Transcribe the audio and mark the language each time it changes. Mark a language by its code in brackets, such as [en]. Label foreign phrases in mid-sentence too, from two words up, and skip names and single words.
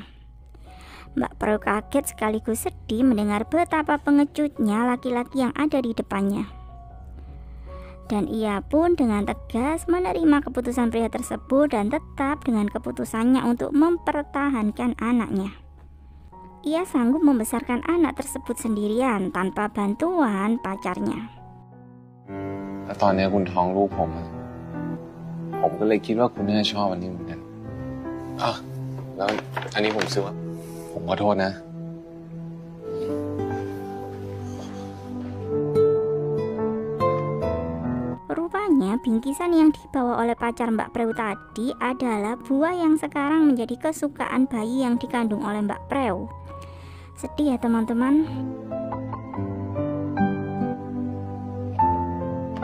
[id] Mbak Preu kaget sekaligus sedih mendengar betapa pengejutnya laki-laki yang ada di depannya. Dan ia pun dengan tegas menerima keputusan pria tersebut dan tetap dengan keputusannya untuk mempertahankan anaknya. Ia sanggup membesarkan anak tersebut sendirian tanpa bantuan pacarnya. [th] แต่ตอนนี้คุณท้องลูกผมอะผมก็เลยคิดว่าคุณน่าจะชอบอันนี้เหมือนกันอ่ะแล้วอันนี้ผมซื้อว่าผมขอโทษนะ [id] Rupanya bingkisan yang dibawa oleh pacar Mbak Preu tadi adalah buah yang sekarang menjadi kesukaan bayi yang dikandung oleh Mbak Preu. Sedih ya teman-teman.